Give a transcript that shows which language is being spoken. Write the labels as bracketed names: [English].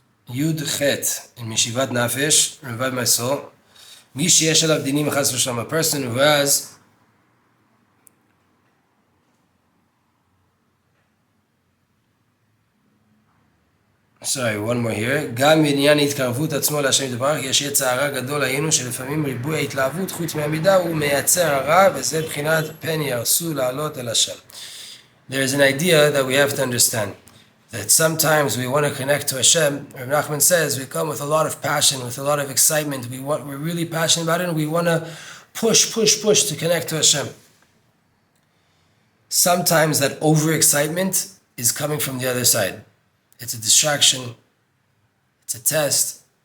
[English] Yud Chet in Meshivat Nafesh, revive my soul. [Hebrew] Mi sheyesh alav dinim chas v'shalom, [English] a person who has one more here. [Hebrew] גם בעניין התקרבות עצמו להשם יתברך, יש יצר הרע גדול היינו שלפעמים ריבוי ההתלהבות חוץ מהמידה הוא מייצר הרע, וזה בחינת פן ירסו לעלות אל השם. [English] There is an idea that we have to understand. That sometimes we want to connect to Hashem. Rav Nachman says we come with a lot of passion, with a lot of excitement. We're really passionate about it, and we want to push to connect to Hashem. Sometimes that overexcitement is coming from the other side. It's a distraction. It's a test.